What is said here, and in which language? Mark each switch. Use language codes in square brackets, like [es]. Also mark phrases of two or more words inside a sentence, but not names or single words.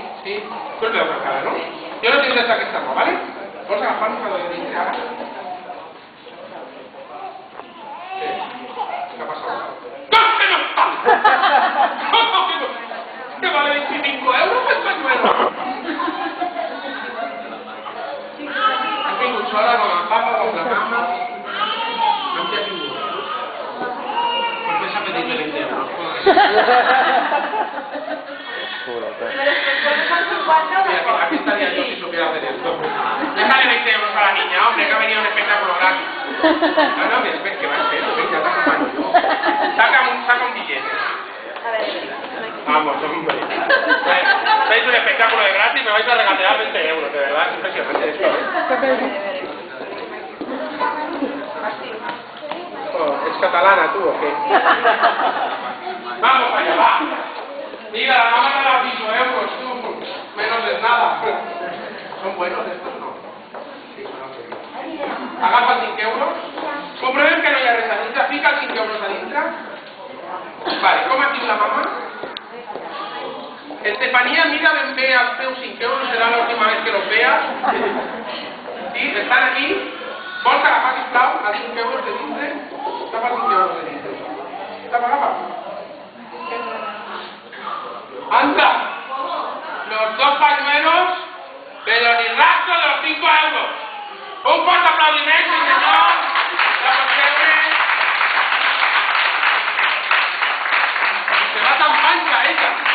[ca] Sí? Tu veus la cara, no? Jo no tinc des d'aquesta mà, vale? Vols agafar-nos a la de dintre ara? Què ha passat? [es] ¡No, que no está! ¿Cómo que no? ¿Que vale 25 euros el pañuelo? [ca] Has vingut sola com el papa, com la mama? Amb què has vingut? Per què s'ha pedit 20 euros? [es] Aquí estaría yo si supiera hacer esto. Déjale 20 euros a la niña, hombre, que ha venido un espectáculo gratis. No, que va en serio, venga, te acompaño yo. Saca un billete. Vamos, hombre. Veis un espectáculo de gratis y me vais a regatear 20 euros, de verdad, es impresionante esto, ¿Es catalana tú o qué? Vamos allá, va. Mira, la mamá te la 5 euros, tú. Menos es nada. ¿Son buenos estos? No. [ca] Sí, no sé. Agafa 5 euros. Comprovem que no hi ha res a dintre. Fica els 5 euros a dintre. Vale, com es diu la mama? Estefanía, mira ben bé els teus 5 euros. Serà l'última [es] vez que los veas. [ca] Sí, estan aquí. Vols agafar, sisplau, els 5 euros de dintre? Agafa els 5 euros de dintre. Agafa. [es] ¡Anda! Los 2 pañuelos, pero ni rastro de los 5 euros. Un fuerte aplaudimiento, señor. La conserve. Se va tan pancha ella.